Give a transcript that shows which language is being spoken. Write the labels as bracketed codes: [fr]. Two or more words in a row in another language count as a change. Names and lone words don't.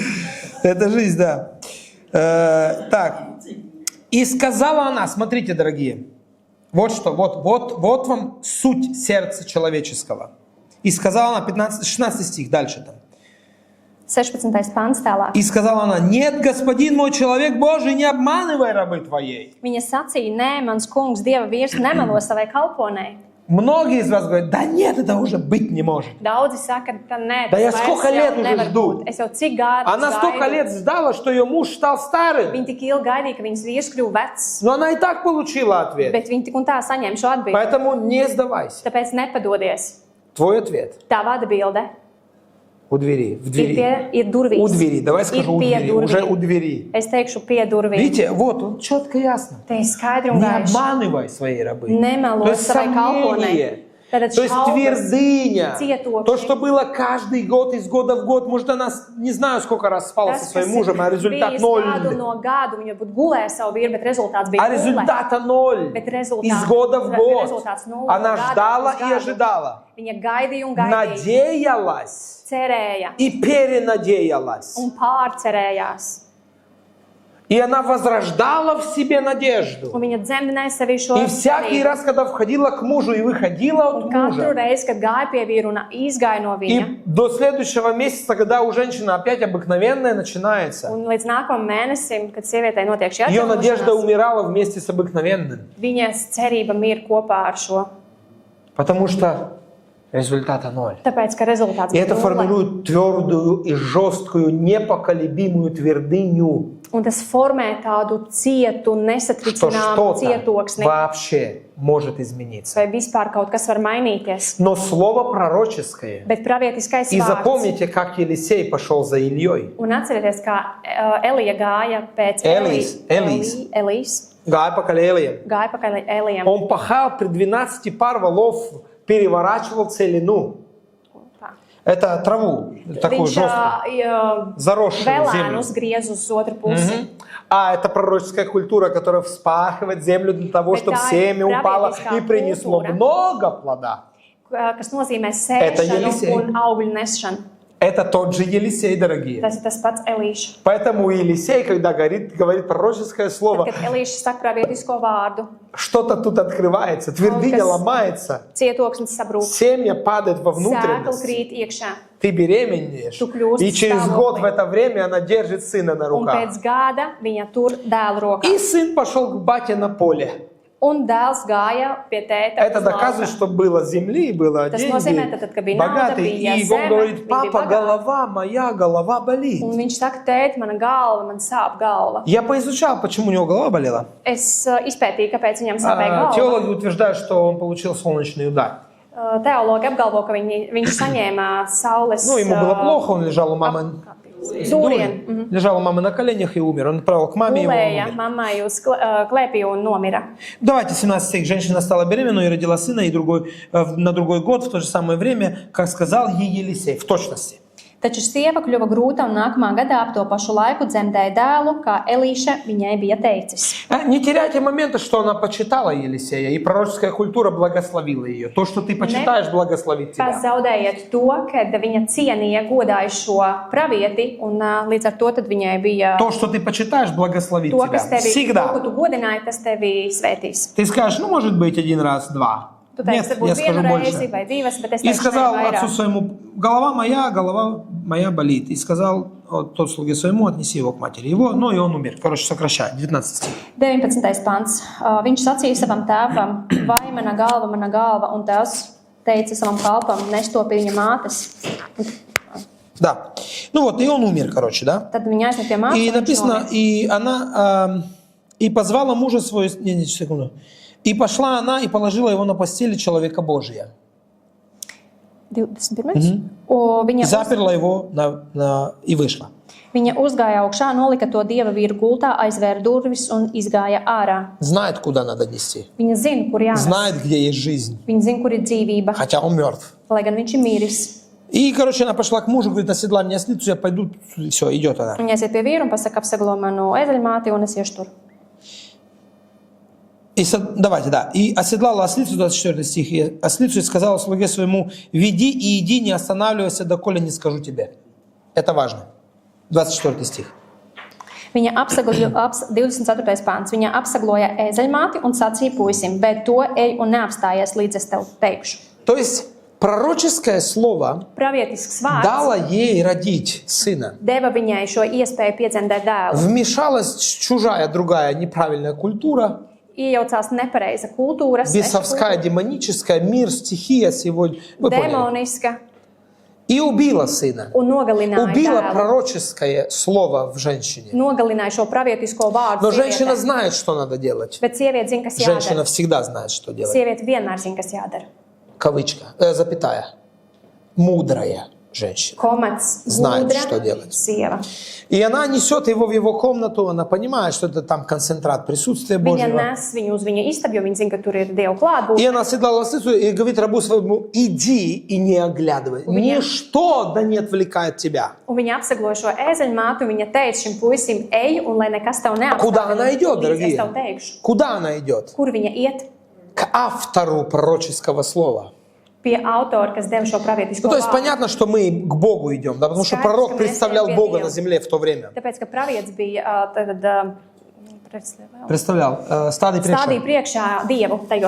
[ru] Это жизнь, да. Так. И сказала она, смотрите, дорогие, вот что, вот вам суть сердца человеческого. И сказала она, 16 стих, дальше там. 16. [lv] pants tālāk. [ru] И сказала она, нет, господин мой, человек Божий, не обманывай рабы твоей. [lv] Viņa sacīja, nē, mans kungs, Dieva vīrs, nemelo savai kalponei. [ru] Многие из вас говорят, да нет, это уже быть не может. [lv] Daudzi saka, ka nē, [ru] Да я [lv] tas [ru] сколько [lv] vairs [ru] лет [lv] jau [ru] уже [lv] nevar [ru] жду. [lv] būt. Es jau cik gadus [ru] Она столько [lv] gaidu. [ru] лет ждала, что ее муж стал старым. [lv] Viņa tik ilgi gaidīja, ka viņas vīrs kļuva vecs, [ru] Но она и так получила ответ. [lv] bet viņa tik un tā saņēma šo atbildi. [ru] Поэтому не сдавайся. [lv] Tāpēc nepadodies. [ru] Твой ответ [lv] Tava atbilde [ru] у двери, в [lv] ir, [ru] двери. [lv] ir durvīs. [ru] У двери, давай скажу у [lv] pie [ru] двери, [lv] durvīm. [ru] уже у двери. [lv] Es teikšu pie durvīm. [ru] Видите, вот он четко ясно. [lv] Te ir skaidri un [ru] Не [lv] gaiši. [ru] обманывай своей рабы. [lv] Nemelo [ru] То есть [lv] savai kalponei. [ru] сомнение, [lv] Tātad [ru] то есть [lv] šaubas, [ru] твердыня, [lv] cietokšņi. [ru] то, что было каждый год, из года в год, может, она не знаю, сколько раз спала со [lv] Tas, [ru] своим [lv] kas [ru] мужем, а [lv] ir [ru] результат [lv] bijis [ru] ноль. [lv] gadu no gadu, viņa būtu gulējusi savu vīru, bet rezultāts bija [ru] А [lv] nulle. [ru] результата ноль. [lv] Bet rezultāts, [ru] Из года в год. [lv] rezultāts nulle, [ru] Она [lv] gadu [ru] ждала [lv] uz [ru] и [lv] gadu. [ru] ожидала. [lv] Viņa gaidīja un gaidīja, [ru] Надеялась [lv] cerēja [ru] и перенадеялась. [lv] un pārcerējās. [ru] И она возрождала в себе надежду. [lv] Un viņa dzemdināja sevi šo [ru] И всякий [lv] cerību. [ru] раз, когда входила к мужу и выходила от [lv] Un katru [ru] мужа, [lv] reizi, kad gāja pie vīra un izgāja no viņa, [ru] и до следующего месяца, когда у женщины опять обыкновенное начинается, [lv] un līdz nākamajam mēnesim, kad sievietei notiek šī [ru] ее надежда [lv] atjaunošanās, [ru] умирала вместе с обыкновенным. [lv] viņas cerība mir kopā ar šo. [ru] Потому что результата ноль. [lv] Tāpēc, ka rezultāts [ru] И [lv] bija [ru] это [lv] nulle. [ru] формирует твердую и жесткую, непоколебимую твердыню, [lv] Un tas formē tādu cietu, [ru] что [lv] nesatricināmu [ru] что-то [lv] cietoksni, [ru] вообще может измениться. [lv] vai vispār kaut kas var mainīties. [ru] Но слово пророческое. [lv] Bet pravietiskais [ru] И [lv] vārds. [ru] запомните, как Елисей пошел за Ильей. [lv] Un atcerieties, kā Elija gāja pēc Elijas. [ru] Гай по Калеэлиям. [lv] Gāja pakaļ Elijam. [ru] Он пахал при 12 пар валов, переворачивал целину. [lv] Tā. [ru] Это траву, такую [lv] Viņš [ru] жесткую, заросшую землю. [lv] vēlēnus griez uz otru pusi. [ru] А это пророческая культура, которая вспахивает землю для того, Это чтобы семя упало праведническая и принесло культура. много плода. [lv] Kas nozīmē [ru] Это [lv] sēšanu [ru] Jelisej. [lv] un augļu nesšanu. [ru] Это тот же Елисей, дорогие. [lv] Tas ir tas pats Elīša. [ru] Поэтому Елисей, когда говорит пророческое [lv] Tad, [ru] слово, [lv] kad Elīša saka pravietisko vārdu, [ru] что-то тут открывается, твердыня [lv] Kas- [ru] ломается, [lv] cietoksnis sabrūk, [ru] семя падает во [lv] sēkla [ru] внутренность, [lv] krīt iekšā. [ru] ты беременеешь, [lv] Tu kļūsti [ru] и через [lv] stāvoklī. [ru] год в это время она держит сына на [lv] Un [ru] руках. [lv] pēc gada viņa tur dēlu rokā. [ru] И сын пошел к бате на поле. [lv] Un dēls gāja pie tēta. [ru] Это [lv] uz [ru] доказывает, [lv] lauka. [ru] что было земли, было [lv] Tas nozīmē, [ru] деньги, [lv] tad, kad bija nauda, [ru] богатый. [lv] bija [ru] И он [lv] zeme, [ru] говорит, [lv] viņi bija [ru] папа, [lv] bagāti. [ru] голова моя, голова болит. [lv] Un viņš saka, tēt, mana galva, man sāp galva. [ru] Я поизучал, почему у него голова болела. [lv] Es izpētīju, kāpēc viņam sāpēja galva. [ru] Теологи утверждают, что он получил солнечный удар. [lv] Teologi apgalvo, ka viņš saņēma saules [ru] Ну, ему было плохо, он лежал у мамы. [lv] dūrienu. [ru] Лежал у мамы на коленях и умер. Он отправил к маме, и он [lv] Gulēja [ru] умер. [lv] mammai uz klēpī un nomira. [ru] Давайте 17 стих. Женщина стала беременной и родила сына, и на другой год, в то же самое время, как сказал ей Елисей, в точности. [lv] Taču sieva kļuva grūta un nākamā gadā ap to pašu laiku dzemdēja dēlu, kā Elīša viņai bija teicis. [ru] Не теряйте момента, что она почитала Елисея, и пророческая культура благословила ее. То, что ты почитаешь, благословит тебя. [lv] Pazaudējiet to, kad viņa cienīja, godāja šo pravieti, un līdz ar to tad viņai bija [ru] То, что ты почитаешь, благословит [lv] to, [ru] тебя. [lv] kas tevi, to, ko [ru] Всегда. [lv] tu godināji, tas tevi svētīs. [ru] Ты скажешь, ну, может быть, один раз, два. [lv] Tu [ru] Нет, [lv] teiksi, [ru] я [lv] varbūt [ru] скажу [lv] vienu reizi [ru] больше. [lv] vai divas, bet es [ru] И [lv] teikšu, [ru] сказал [lv] ne [ru] отцу [lv] vairāk. [ru] своему, голова моя болит. И сказал тот слуге своему, отнеси его к матери его. Ну, и он умер. Короче, сокращая. 19 стих. 19. [lv] pants. Viņš sacīja savam tēvam, vai mana galva, un tēvs teica savam kalpam, nes to pie viņa mātes. [ru] Да. Ну вот, и он умер, короче, да? [lv] Tad viņa aizmet pie mātes. [ru] И [lv] un viņš [ru] написано, [lv] nomira. [ru] и она, и позвала мужа своего, не, секунду. И пошла она и положила его на постели человека Божия. 21. [lv] Un viņa, [ru] Заперла его и вышла. [lv] viņa uzgāja augšā, nolika to dieva vīru gultā, aizvēra durvis un izgāja ārā. [ru] Знает, куда надо нести. [lv] Viņa zina, kur jānes. [ru] Знает, где есть жизнь. [lv] Viņa zina, kur ir dzīvība, [ru] Хотя он мертв. [lv] lai gan viņš ir miris. [ru] И, короче, она пошла к мужу, говорит, оседлай мне ослицу, я пойду. Все, идет она. [lv] Viņa aiziet pie vīra un pasaka, apsaglo manu ezeļmāti, un es iešu tur. [ru] И, давайте, да. И оседлала ослицу, 24 стих, и ослицу и сказала слуге своему, веди и иди, не останавливайся, доколе не скажу тебе. Это важно. 24 стих. [lv] Viņa 24. pāns. Viņa apsagloja ezeļmāti un sacīja puisim, bet to ej un neapstājies, līdz es tev teikšu. [ru] То есть пророческое слово [lv] Pravietisks vārds [ru] дало ей родить сына. [lv] deva viņai šo iespēju piedzemdēt dēlu. [ru] Вмешалась чужая, другая, неправильная культура, [lv] Iejaucās nepareiza kultūra, [ru] бесовская, демоническая, мир, стихия сегодня. Вы поняли? [lv] demoniska [ru] И убила сына. [lv] un nogalināja [ru] Убила [lv] dēlu. [ru] пророческое слово в женщине. [lv] Nogalināja šo pravietisko vārdu. [ru] Но женщина [lv] sievietē. [ru] знает, что надо делать. [lv] Bet sieviete zina, kas [ru] Женщина [lv] jādara. [ru] всегда знает, что делать. [lv] Sieviete vienmēr zina, kas jādara. [ru] Кавычка, запятая. Мудрая женщина. [lv] Komats, [ru] Знает, [lv] gudra [ru] что делать. [lv] sieva. [ru] И она несет его в его комнату, она понимает, что это там концентрат присутствия [lv] Viņa [ru] Божьего. [lv] nes viņu uz viņa istabu, jo viņa zina, ka tur ir Dieva klātbūtne. [ru] И она оседлала ослицу и говорит рабу своему, иди и не оглядывай. Ничто да не отвлекает тебя. [lv] Un viņa apsagloja šo ezeļmātu, un viņa teica šim puisim, ej, un lai nekas tev neapstāj. [ru] Куда она идет, [lv] Līdz [ru] дорогие? [lv] es tev teikšu, [ru] Куда она идет? [lv] kur viņa iet [ru] К автору пророческого слова. [lv] pie autora, kas deva šo pravietisko [ru] Ну, то есть [lv] vārdu. [ru] понятно, что мы к Богу идем, да, потому что Скажешь, пророк что мы представлял себе Бога верим. на земле в то время. [lv] Tāpēc, ka pravietis bija [ru] Представлял, стадий [lv] stādīja priekšā Dievu tajos